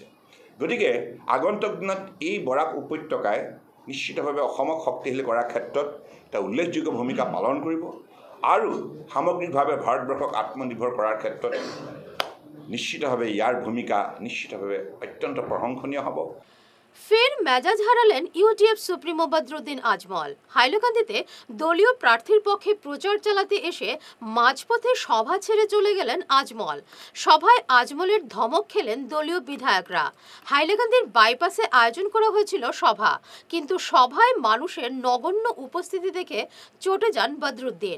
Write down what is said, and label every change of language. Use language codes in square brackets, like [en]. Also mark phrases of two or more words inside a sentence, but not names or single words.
[as] গতিকে আগন্তুক দিনত এই বৰাক উপত্যকাই নিশ্চিতভাৱে অসমক শক্তিশালী কৰাৰ ক্ষেত্ৰত এটা উল্লেখযোগ্য ভূমিকা পালন কৰিব আৰু সামগ্ৰিকভাৱে ভাৰতবৰ্ষক আত্মনিৰ্ভৰ কৰাৰ ক্ষেত্ৰত নিশ্চিতভাৱে ইয়াৰ ভূমিকা নিশ্চিতভাৱে অত্যন্ত প্ৰশংসনীয় হ'ব। [bn] ফের মেজাজ হারালেন ইউডিএফ সুপ্রিমো বদরুদ্দিন আজমল। হাইলাকান্দিতে দলীয় প্রার্থীর পক্ষে প্রচার চালাতে এসে মাঝপথে সভা ছেড়ে চলে গেলেন আজমল। সভায় আজমলের ধমক খেলেন দলীয় বিধায়করা। হাইলাকান্দির বাইপাসে আয়োজন করা হয়েছিল সভা, কিন্তু সভায় মানুষের নগণ্য উপস্থিতি দেখে চটে যান বদরুদ্দিন।